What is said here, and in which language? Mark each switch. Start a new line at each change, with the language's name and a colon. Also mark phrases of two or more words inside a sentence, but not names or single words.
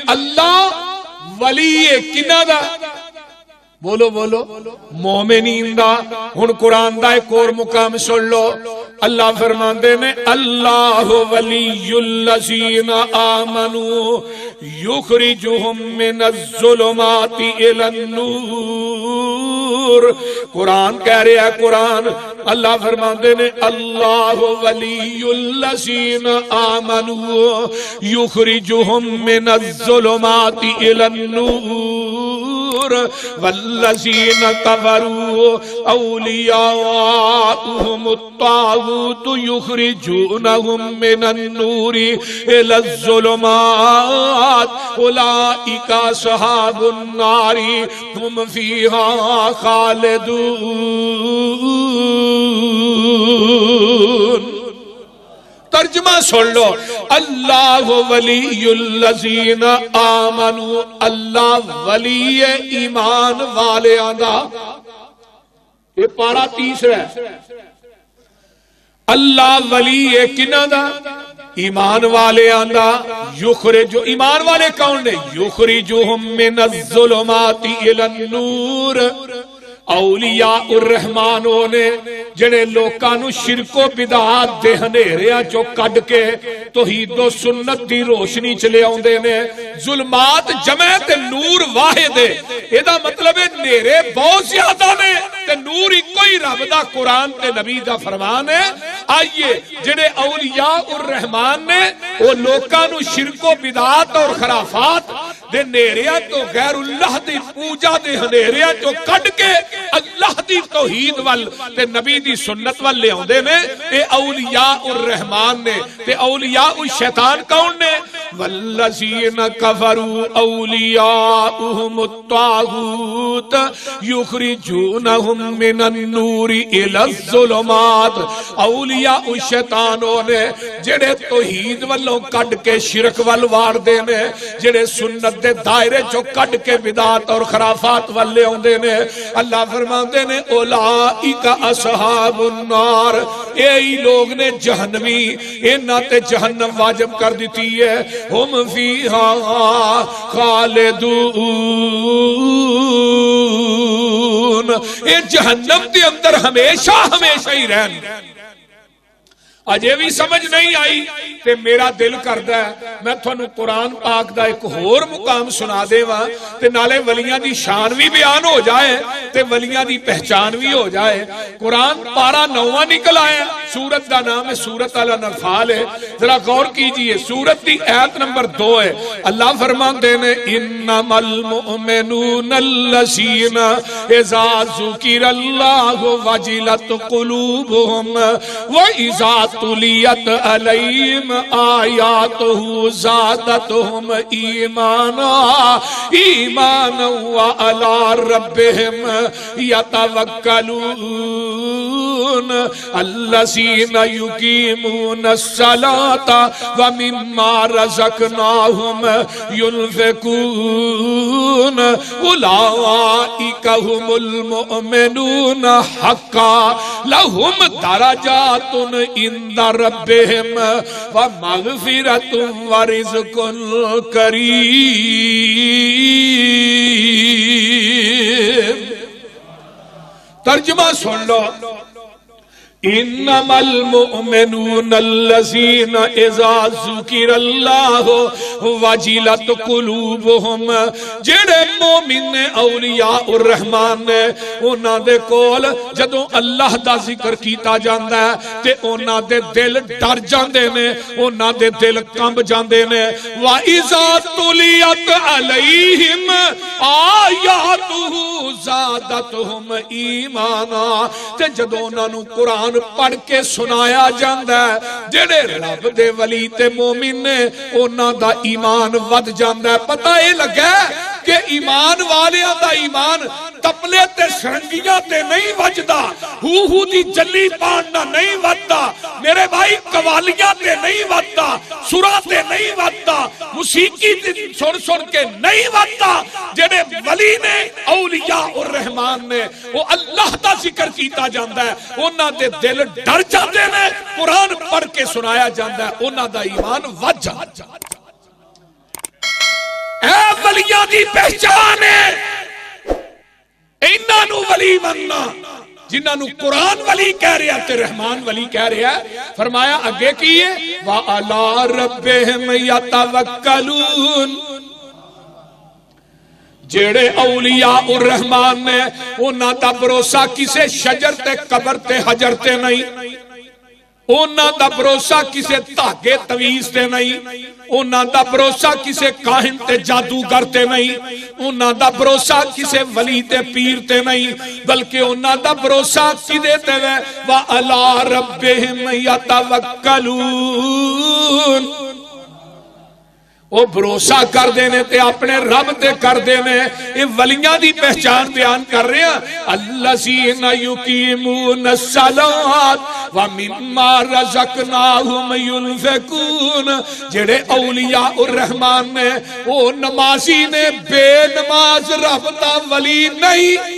Punjabi: اللہ ولی کنہ دا؟ بولو بولو مومنین دا۔ ہن قرآن دا ایک اور مقام سن لو، اللہ فرماندے نے
Arabic: اللہ ولی الذین آمنوا یخرجہم من الظلمات الی النور۔
Punjabi: قرآن کہہ رہا ہے، قرآن اللہ فرماندے نے
Arabic: اللہ ولی الذین آمنوا یخرجہم من الظلمات الی النور والذین کفروا اولیاؤہم الطاغوت یخرجونہم من النور الی الظلمات اولئک اصحاب النار ہم فیہا خالدون۔
Punjabi: ترجمہ سن لو،
Arabic: اللہ ولی الذین آمنوا،
Punjabi: اللہ ولی ایمان والے آندا۔ یہ پارا تیسرا ہے، اللہ ولی کنہ دا؟ ایمان والے آندا۔ یخرج، ایمان والے کون نے؟
Arabic: یخرجہم من الظلمات الی النور۔ اولیاء الرحمان
Punjabi: نے جڑے لوکاں نو شرک و بدعات دے ہنیریاں چو کڈ کے توحید و سنت دی روشنی چ لے اوندے نے۔ ظلمات جمع تے نور واحد ہے، اے دا مطلب ہے نیرے بہت زیادہ نے تے نور اکو ہی رب دا قرآن تے نبی دا فرمان ہے۔ آئیے جڑے
Arabic: اولیاء الرحمان
Punjabi: نے وہ لوکاں نو شرک و بدعات اور خرافات دے نیریاں تو غیر اللہ دی پوجا دے ہنیریاں تو کڈ کے اللہ دی توحید وال تے نبی دی سنت وال لے آندے نے۔ اے
Arabic: اولیاء الرحمان
Punjabi: نے۔ تے
Arabic: اولیاء الشیطان
Punjabi: کون نے؟
Arabic: والذین کفروا اولیاؤہم الطاغوت یخرجونہم من النور الی الظلمات۔
Punjabi: اولیاء الشیطانوں نے جڑے توحید والوں کڈ کے شرک وال وار دے نے، جڑے سنت دے دائرے چو کڈ کے بدعات اور خرافات والے ہوندے نے۔ اللہ فرماندے نے
Arabic: اولئک اصحاب النار،
Punjabi: یہی لوگ نے جہنمی، انہاں تے جہنم واجب کر دیتی ہے۔
Arabic: ہم فیہا خالدون،
Punjabi: اے جہنم دے اندر ہمیشہ ہمیشہ ہی رہن۔ اجے بھی سمجھ نہیں آئی تے میرا دل کردا ہے میں تھانوں قرآن پاک دا ایک ہور مقام سنا دیواں تے نالے ولیاں دی شان بھی بیان ہو جائے تے ولیاں دی پہچان بھی ہو جائے۔ قرآن پارا 9واں نکل آیا، سورت دا نام ہے سورت الانفال ہے۔ ذرا غور کیجئے، سورت دی آیت نمبر 2 ہے۔
Arabic: اللہ فرماندے نے انما المؤمنون الذین اذا ذکر اللہ وجلت قلوبہم واذا تلیت علیہم آیاتہ زادتہم ایمانا ایمانا وعلی ربہم یتوکلون الذین یقیمون الصلاۃ ومما رزقناہم ينفقون اولئک هم المؤمنون حقا لهم درجات عند ربهم ومغفرۃ ورزق کریم۔
Punjabi: ترجمہ سن لو،
Arabic: انما المؤمنون الذین اذا ذکر اللہ وجلت قلوبہم،
Punjabi: جڑے مومن نے
Arabic: اولیاء الرحمان
Punjabi: نے انہاں دے کول جدوں اللہ دا ذکر کیتا جاندا ہے تے انہاں دے دل ڈر جاندے نے، انہاں دے دل کمب جاندے نے۔
Arabic: وَإِذَا تُلِيَتْ عَلَيْهِمْ آیاتہ زادتہم ایمانا،
Punjabi: تے جدوں انہاں نوں قرآن پڑھ کے سنایا جاندہ ہے جڑے رب دے ولی تے مومن نے انہاں دا ایمان ود جاندہ ہے۔ پتہ یہ لگا کہ ایمان والیاں دا ایمان تپلے تے سرنگیاں تے نہیں وجدا، ہو دی جلی پاننا نہیں وجدا، میرے بھائی قوالیاں تے نہیں وجدا، سورہ تے نہیں وجدا، موسیقی سن سن کے نہیں وجدا۔ جڑے ولی نے
Arabic: اولیاء الرحمان
Punjabi: نے وہ اللہ دا ذکر کیتا جاندہ ہے، انہاں دے دل ڈر جاندے نے، قرآن پڑھ کے سنایا جاندہ ہے، انہاں دا ایمان ود جاندہ ہے۔ ولیاں دی پہچان ہے، انہاں نو ولی مننا جنہاں نو قرآن ولی کہہ رہا تے رحمان ولی کہہ رہا. فرمایا اگے کیے
Arabic: وَعَلَىٰ رَبِّهِمْ يَتَوَكَّلُونَ.
Punjabi: جیڑے
Arabic: اولیاء الرحمان
Punjabi: نے انہاں دا بھروسہ کسے شجر تے قبر تے حجر تے نہیں، انہاں دا بھروسہ کسے دھاگے تویز تے نہیں، انہاں دا بھروسہ کسے کاہن تے جادوگر تے نہیں، انہاں دا بھروسہ کسے ولی تے پیر تے نہیں، بلکہ انہاں دا بھروسہ کدے تے وے
Arabic: وَعَلَىٰ رَبِّهِمْ يَتَوَكَّلُونَ.
Punjabi: وہ بھروسہ کر دینے تے اپنے رب تے کر دینے.
Urdu: یہ ولیاں دی پہچان بیان کر رہے ہیں.
Arabic: الذین یقیمون الصلاۃ ومما رزقناہم ینفقون.
Punjabi: جڑے
Arabic: اولیاء الرحمان
Punjabi: نے وہ نمازی نے، بے نماز رب دا ولی نہیں.